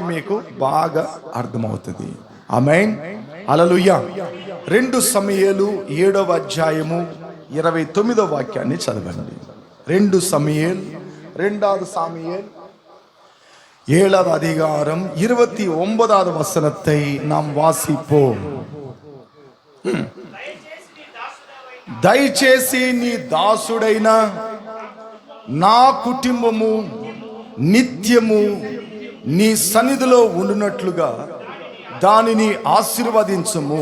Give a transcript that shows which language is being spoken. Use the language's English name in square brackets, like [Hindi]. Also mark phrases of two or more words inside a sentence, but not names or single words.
[Telugu] మీకు బాగా అర్థమవుతుంది. ఆమేన్, హల్లెలూయా. 2 సమూయేలు 7వ అధ్యాయము 29వ వాక్యాన్ని చదవండి. [Tamil] 2 సమూయేలు 2வது சாமுவேல் 7வது அதிகாரம் 29வது வசனத்தை நாம் வாசிப்போம். [Telugu] దయచేసి నీ దాసుడైన నా కుటుంబము నిత్యము నీ సన్నిధిలో ఉండునట్లుగా దానిని ఆశీర్వదించుము.